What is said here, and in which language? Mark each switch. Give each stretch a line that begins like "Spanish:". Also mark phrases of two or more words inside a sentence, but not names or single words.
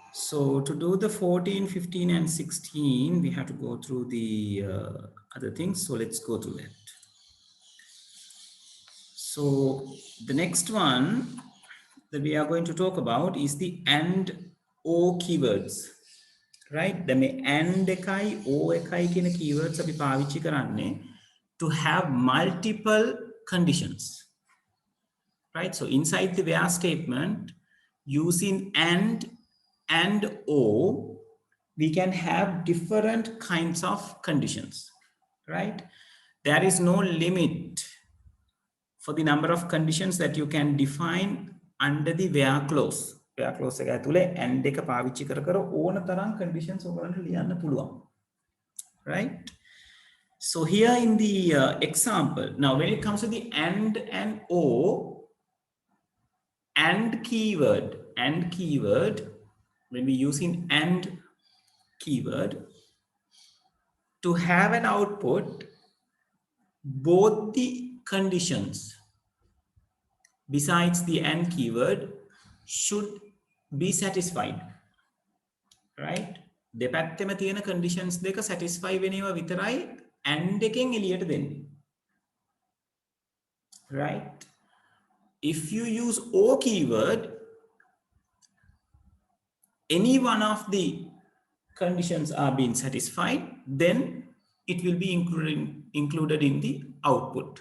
English: So to do the 14, 15, and 16, we have to go through the other things. So let's go through that. So the next one that we are going to talk about is the and or keywords. Right? The and
Sinhala: එකයි ඕ එකයි කියන
English: keywords
Sinhala: අපි පාවිච්චි කරන්නේ
English: to have multiple conditions. Right? So inside the where statement, using and or, we can have different kinds of conditions. Right? There is no limit for the number of conditions that you can define under the where clause. Where clause
Sinhala: එක ඇතුලේ and එක පාවිච්චි කර කර ඕන තරම් conditions ඔයගලන්ට ලියන්න පුළුවන්.
English: Right? So here in the example, now when it comes to the and or, and keyword, when we using and keyword to have an output, both the conditions besides the and keyword should be satisfied. Right?
Sinhala: දෙපැත්තෙම තියෙන conditions දෙක satisfy වෙනේවා විතරයි and එකෙන් එළියට දෙන්නේ.
English: Right? If you use or keyword, any one of the conditions are being satisfied, then it will be included in the output.